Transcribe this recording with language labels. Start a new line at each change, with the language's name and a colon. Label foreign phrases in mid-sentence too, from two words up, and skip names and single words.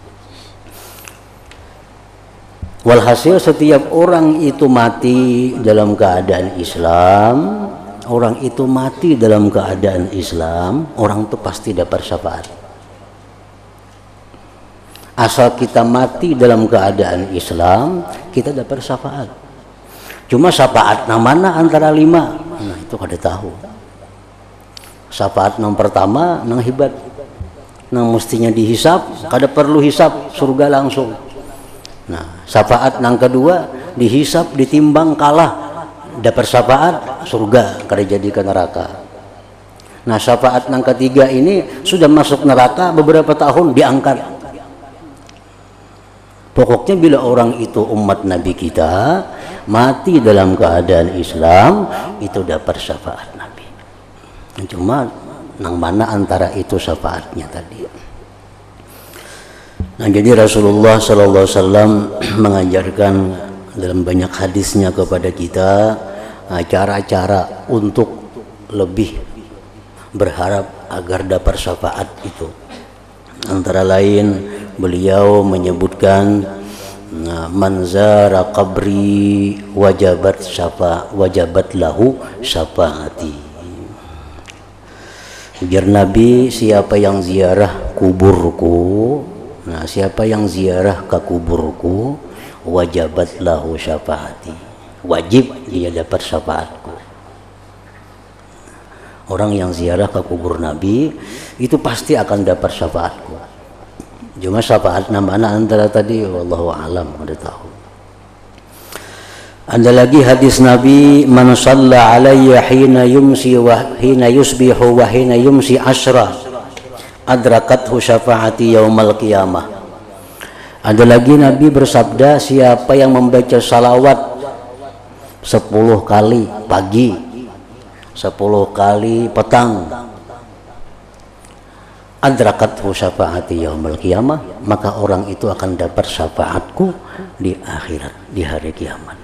Indonesian: Walhasil setiap orang itu mati dalam keadaan Islam, orang itu mati dalam keadaan Islam, orang itu pasti dapat syafaat. Asal kita mati dalam keadaan Islam, kita dapat syafaat. Cuma syafaat mana antara 5?
Banjar: Nah, itu kada tahu. Syafaat yang pertama nang hibat, nang mestinya dihisap, kada perlu hisap, surga langsung. Nah, syafaat nang kedua dihisap, ditimbang, kalah, dapat syafaat, surga, kada jadi ke neraka. Nah, syafaat nang ketiga ini sudah masuk neraka beberapa tahun, diangkat.
Indonesian: Pokoknya bila orang itu umat Nabi kita mati dalam keadaan Islam, itu dapat syafaat Nabi.
Banjar: Cuma nang mana antara itu syafaatnya tadi.
Indonesian: Nah, jadi Rasulullah SAW mengajarkan dalam banyak hadisnya kepada kita cara-cara untuk lebih berharap agar dapat syafaat itu. Antara lain beliau menyebutkan
Arabic: من زار قبري وجبت له شفاعتي.
Indonesian: Ujar Nabi, siapa yang ziarah kuburku, nah siapa yang ziarah ke kuburku,
Arabic: وجبت له شفاعتي,
Indonesian: wajib dia dapat syafaatku. Orang yang ziarah ke kubur Nabi itu pasti akan dapat syafaatku. Cuma syafaat mana antara tadi,
Arabic: والله أعلم,
Indonesian: udah tahu. Ada lagi hadis Nabi,
Arabic: من صلى علي حين يمسي وحين يصبح وحين يمسي عشرا أدركته شفاعتي يوم القيامة.
Indonesian: Ada lagi Nabi bersabda, siapa yang membaca salawat 10 kali pagi, 10 kali petang,
Arabic: أدركته شفاعتي يوم القيامة,
Indonesian: maka orang itu akan dapat syafaatku di akhirat, di hari kiamat.